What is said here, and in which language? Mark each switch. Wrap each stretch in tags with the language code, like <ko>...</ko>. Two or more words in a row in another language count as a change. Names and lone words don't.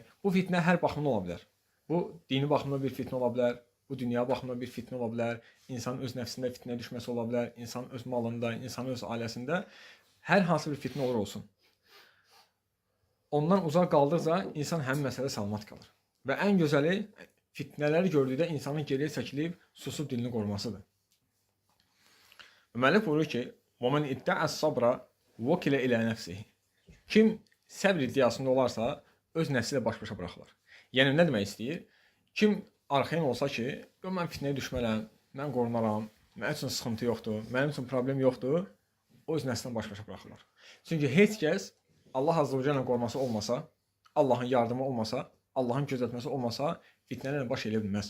<az>Bu fitnə hər baxımda ola bilər. Bu dini baxımda bir fitnə ola bilər, bu dünya baxımda bir fitnə ola bilər, insanın öz nəfsində fitnəyə düşməsi ola bilər, insanın öz malında, insanın öz ailəsində hər hansı bir fitnə olur olsun. Ondan uzaq qaldıqca insan həmin məsələdə salamat qalır. Və ən gözəli fitnələri gördükdə insanın geriyə çəkilib, susub dilini qorumasıdır. Müəllif buyurur ki,</az> <ar>وَمَنْ اِدَّعَ الصَّبْرَ وَكِلَ اِلَى نَفْسِهِ.</ar> <az>Kim səbr iddiasında olarsa, öz nəfsi ilə baş-başa buraxılır. Yəni, nə demək istəyir? Kim arxayan olsa ki, mən fitnəyə düşmələm, mən qorunaram, mənim üçün sıxıntı yoxdur, mənim üçün problem yoxdur, o öz nəfsindən baş-başa buraxılır. Çünki heç kəs Allah</az> <ar>عز وجل'nin</ar> <az>qoruması olmasa, Allahın yardımı olmasa, Allahın gözətməsi olmasa, fitnələrlə baş eləyə bilməz.</az>